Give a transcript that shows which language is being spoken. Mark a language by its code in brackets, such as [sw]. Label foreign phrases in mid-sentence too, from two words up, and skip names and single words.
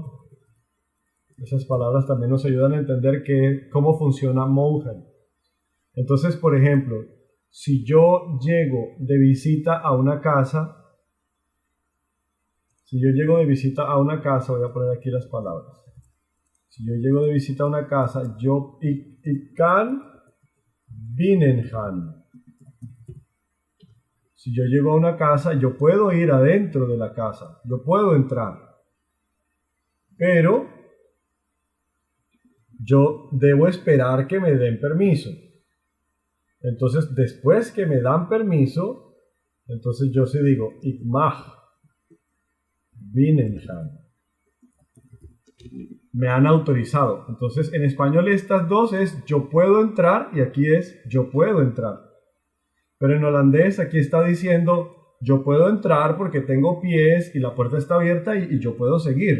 [es] Esas palabras también nos ayudan a entender cómo funciona mogen. Entonces, por ejemplo, si yo llego de visita a una casa, voy a poner aquí las palabras. Si yo llego de visita a una casa, [nl] ik kan binnen gaan. [es] Si yo llego a una casa, yo puedo ir adentro de la casa, yo puedo entrar. Pero yo debo esperar que me den permiso. Entonces, después que me dan permiso, entonces yo sí digo, [nl] ik mag binnen gaan. [es] Me han autorizado. Entonces, en español estas dos es yo puedo entrar y aquí es yo puedo entrar. Pero en holandés aquí está diciendo yo puedo entrar porque tengo pies y la puerta está abierta y yo puedo seguir.